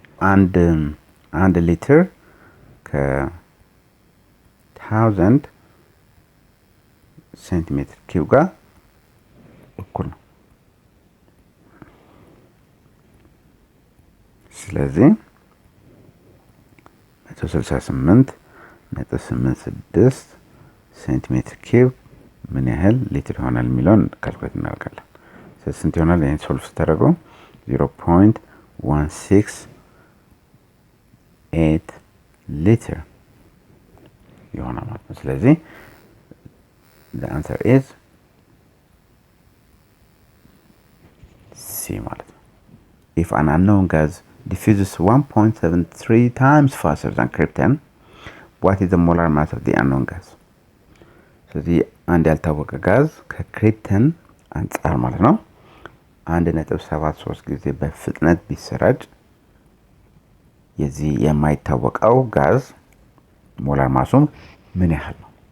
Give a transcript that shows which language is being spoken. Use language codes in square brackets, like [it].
[en] And liter [am] ከ1000 [en] centimeter cube [am] ጋር እኩል ነው። ስለዚህ 168.86 ሴንቲሜትር ኪዩብ ምን ያህል ሊትር ይሆናል የሚለውን ካልኩሌት እናደርጋለን። ስለዚህ ስንት ይሆናል? ይሄን ሶልቭ ስታደርገው 0.168 ሊትር ይሆናል ማለት ነው። ስለዚህ [en] the answer is C [am] ማለት ነው። [en] If an unknown gas diffuses 1.73 times faster than krypton, what is the molar mass of the unknown gas? [am] ስለዚህ አንድ ያልታወቀ ጋዝ ከክሪፕተን አንጻር ማለት ነው 1.73 ጊዜ በፍጥነት ቢሰራጭ የዚህ የማይታወቀው ጋዝ ሞላር ማሱም ምን ያህል ነው?